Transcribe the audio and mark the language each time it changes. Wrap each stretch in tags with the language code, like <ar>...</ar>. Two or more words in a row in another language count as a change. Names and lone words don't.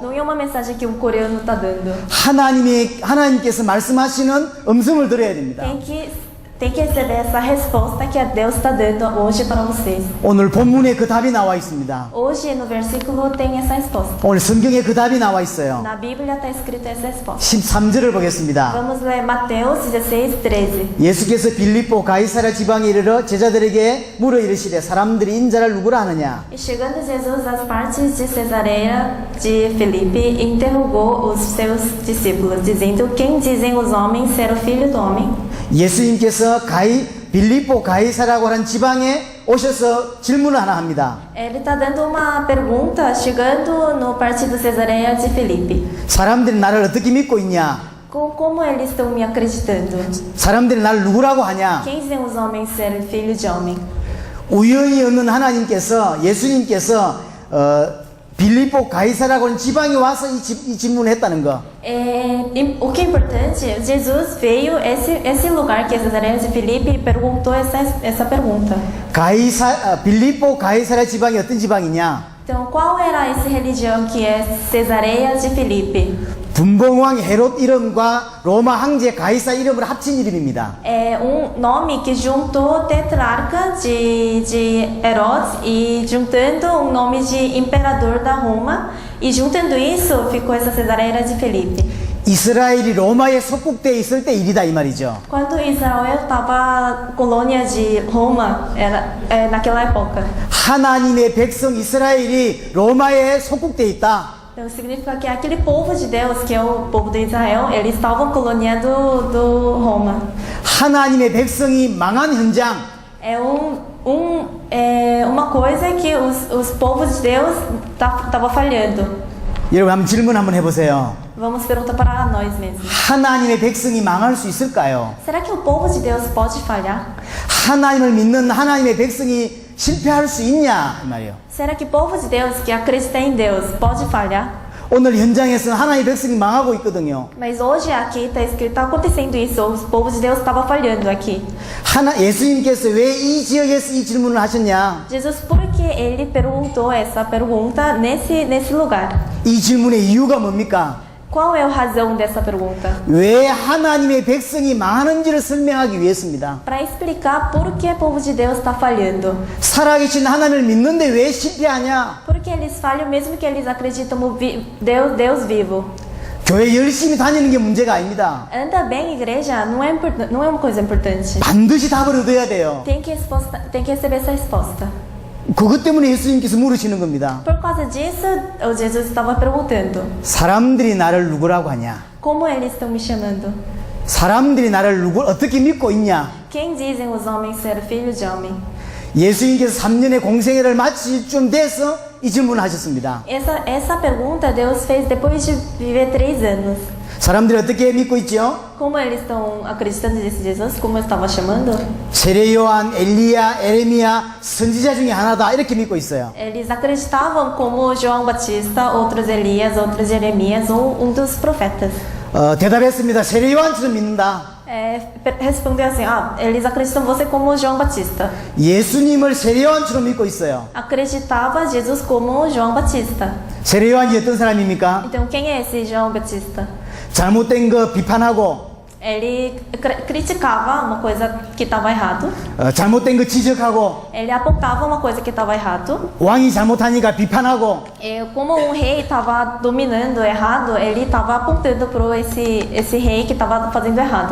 <pt>Não é uma mensagem que um coreano está dando.</pt> <ko>하나님께서 말씀하시는 음성을 들어야 됩니다.</ko> <pt>Tem que tem que receber essa resposta que Deus está dando hoje para vocês.</pt> <ko>오늘 본문에 그 답이 나와 있습니다.</ko> <pt>Hoje no versículo tem essa resposta.</pt> <ko>오늘 성경에 그 답이 나와 있어요.</ko> <pt>Na Bíblia está escrito essa resposta.</pt> <ko>13절을 보겠습니다.</ko> <pt>Vamos ler Mateus 16:13.</pt> <ko>예수께서 빌립보 가이사랴 지방에 이르러 제자들에게 물어 이르시되 사람들이 인자를 누구라 하느냐?</ko> <pt>E chegando Jesus às partes de Cesareia de Filipe, interrogou os seus discípulos, dizendo: Quem dizem os homens ser o filho do homem?</pt> <ko>예수님께서 빌립보 가이사라고 하는 지방에 오셔서 질문을 하나 합니다.</ko> <pt>Ele está dando uma pergunta, chegando no partido Cesareia de Filipe.</pt> <ko>사람들이 나를 어떻게 믿고 있냐?</ko> <pt>Como eles estão me acreditando?</pt> <ko>사람들이 나를 누구라고 하냐?</ko> <pt>Quem dizem os homens ser filho de homem?</pt> <ko>우연히 없는 하나님께서 예수님께서 빌립보 가이사라고 하는 지방에 와서 이 질문을 했다는 거.</ko> <pt>O que é importante, Jesus veio esse lugar que é Cesareia de Filipe e perguntou essa pergunta.</pt> <ko>빌립보 가이사라 지방이 어떤 지방이냐?</ko> <pt>Então, qual era essa religião que é Cesareia de Filipe?</pt> <ko>분봉왕 헤롯 이름과 로마 황제 가이사 이름을 합친 이름입니다.</ko> <pt>É nome que juntou tetrarca de Herodes e juntando nome de imperador da Roma e juntando isso ficou essa Cesareia de Filipe.</pt> <ko>이스라엘이 로마에 속국되어 있을 때 일이다 이 말이죠.</ko> <pt>Quando Israel estava colônia de Roma, naquela época.</pt> <ko>하나님의 백성 이스라엘이 로마에 속국되어 있다.</ko> <pt>Então significa que aquele povo de Deus, que é o povo de Israel, eles estavam coloniando do Roma.</pt> <ko>하나님의 백성이 망한 현장.</ko> <pt>É uma coisa que os povos de Deus estavam falhando.</pt> <ko>여러분 한번 질문 한번 해보세요.</ko> <pt>Vamos perguntar para nós mesmos.</pt> <ko>하나님의 백성이 망할 수 있을까요?</ko> <pt>Será que o povo de Deus pode falhar?</pt> <ko>하나님을 믿는 하나님의 백성이 실패할 수 있냐 이 말이에요.</ko> <pt>Será que o povo de Deus que acredita em Deus pode falhar?</pt> <ko>오늘 현장에서는 하나님의 백성이 망하고 있거든요.</ko> <pt>Mas hoje aqui está escrito, está acontecendo isso. Os povos de Deus estavam falhando aqui.</pt> <ko>예수님께서 왜 이 지역에서 이 질문을 하셨냐?</ko> <pt>Jesus, por que ele perguntou essa pergunta nesse lugar?</pt> <ko>이 질문의 이유가 뭡니까?</ko> <pt>Qual é a razão dessa pergunta?</pt> <ko>왜 하나님의 백성이 망하는지를 설명하기 위해서입니다.</ko> <pt>Para explicar por que o povo de Deus está falhando.</pt> <ko>살아계신 하나님을 믿는데 왜 실패하냐?</ko> <pt>Por que eles falham mesmo que eles acreditam no Deus vivo?</pt> <ko>교회 열심히 다니는 게 문제가 아닙니다.</ko> <pt>Anda bem, igreja, não é uma coisa importante.</pt> <ko>반드시 답을 얻어야 돼요.</ko> <pt>Tem que receber essa resposta.</pt> <ko>그것 때문에 예수님께서 물으시는 겁니다.</ko> <pt>Por causa disso, o Jesus estava perguntando:</pt> <ko>사람들이 나를 누구라고 하냐?</ko> <pt>Como eles estão me chamando?</pt> <ko>사람들이 나를 어떻게 믿고 있냐?</ko> <pt>Quem dizem os homens ser filho de homem?</pt> <ko>예수님께서 3년의 공생애를 마칠 쯤 돼서 이 질문을 하셨습니다.</ko> <pt>Essa pergunta Deus fez depois de viver 3 anos.</pt> <ko>사람들이 어떻게 믿고 있죠?</ko> <pt>Como eles estão acreditando nesse Jesus? Como eu estava chamando?</pt> <ko>세례 요한, 엘리야, 에레미야 선지자 중에 하나다 이렇게 믿고 있어요.</ko> <pt>Eles acreditavam como João Batista, outros Elias, outros Jeremias ou dos profetas.</pt> <ko>대답했습니다. 세례 요한처럼 믿는다.</ko> <pt>Respondeu assim: eles acreditam você como João Batista.</pt> <ko>예수님을 세례 요한처럼 믿고 있어요.</ko> <pt>Acreditava Jesus como João Batista.</pt> <ko>세례 요한이 어떤 사람입니까?</ko> <pt>Então quem é esse João Batista?</pt> <ko>잘못된 거 비판하고</ko> <pt>Ele criticava uma coisa que estava errado.</pt> <ko>잘못된 거 지적하고</ko> <pt>Ele apontava uma coisa que estava errado.</pt> <ko>왕이 잘못하니까 비판하고</ko> <pt>Como um rei estava dominando errado, ele estava apontando para esse rei que estava fazendo errado.</pt>